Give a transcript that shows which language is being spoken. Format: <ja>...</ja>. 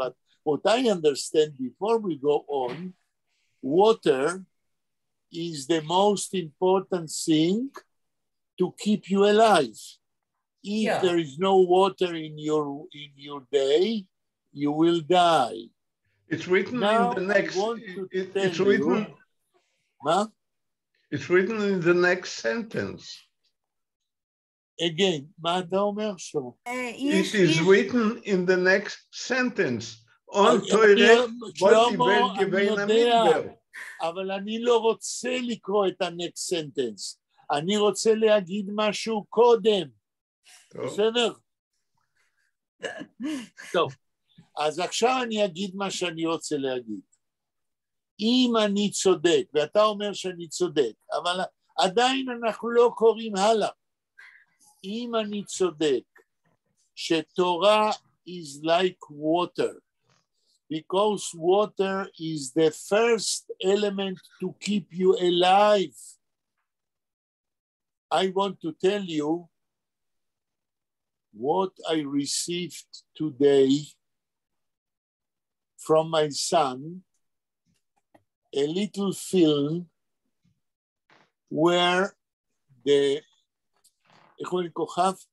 <en>But what I understand before we go on, water is the most important thing to keep you alive. If there is no water in your day, you will die. It's written Now, in the next. It's written. Huh? It's written in the next sentence. Again,</en> <he>מה אתה אומר שלמה?</he> <en>It is written in the next sentence. On</en> <he>שלמה, אני יודע, אבל אני לא רוצה לקרוא את ה-</he> <en>next sentence.</en> <he>אני רוצה להגיד משהו קודם. בסדר? טוב. אז עכשיו אני אגיד מה שאני רוצה להגיד. אם אני צודק, ואתה אומר שאני צודק, אבל עדיין אנחנו לא קוראים הלאה. אם אני צודק, שתורה</he> <en>is like water, because water is the first element to keep you alive. I want to tell you what I received today from my son, a little film where the,</en> <he>איך קוראים כוכב?</he>